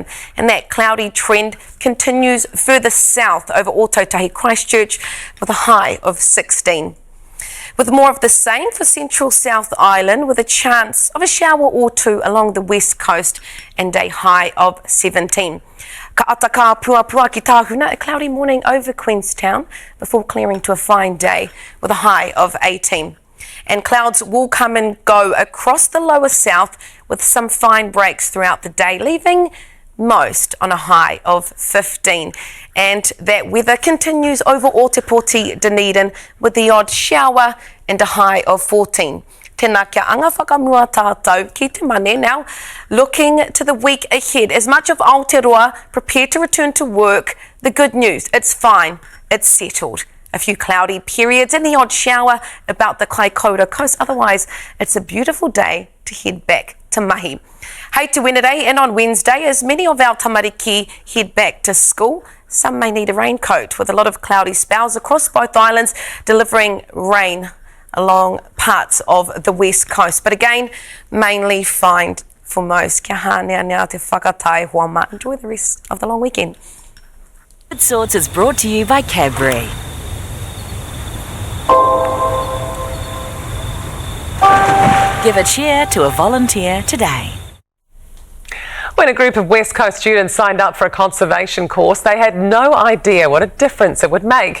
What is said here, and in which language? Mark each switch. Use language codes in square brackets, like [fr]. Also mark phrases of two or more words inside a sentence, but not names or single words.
[en] And that cloudy trend continues further south over Ōtautahi, Christchurch with a high of 16. With more of the same for central South Island with a chance of a shower or two along the west coast and a high of 17. [mi] Ka ata ka puapua ki Tāhuna, [en] a cloudy morning over Queenstown before clearing to a fine day with a high of 18. And clouds will come and go across the lower south with some fine breaks throughout the day, leaving most on a high of 15. And that weather continues over Ōtepoti, Dunedin with the odd shower and a high of 14. [mi] Tēnā kia anga whakamua tātou ki te mane. [en] Now, looking to the week ahead, as much of Aotearoa prepare to return to work, the good news, it's fine, it's settled. A few cloudy periods and the odd shower about the Kaikoura coast. Otherwise, it's a beautiful day to head back to mahi. [mi] Hei te [en] Wednesday, and on Wednesday, as many of our tamariki head back to school, some may need a raincoat with a lot of cloudy spells across both islands, delivering rain along parts of the west coast. But again, mainly fine for most. [mi] Kia hānea nea te whakatai huama. [en] Enjoy the rest of the long weekend. Good Sorts is brought to you by Cadbury. Give a cheer to a volunteer today. When a group of West Coast students signed up for a conservation course, they had no idea what a difference it would make.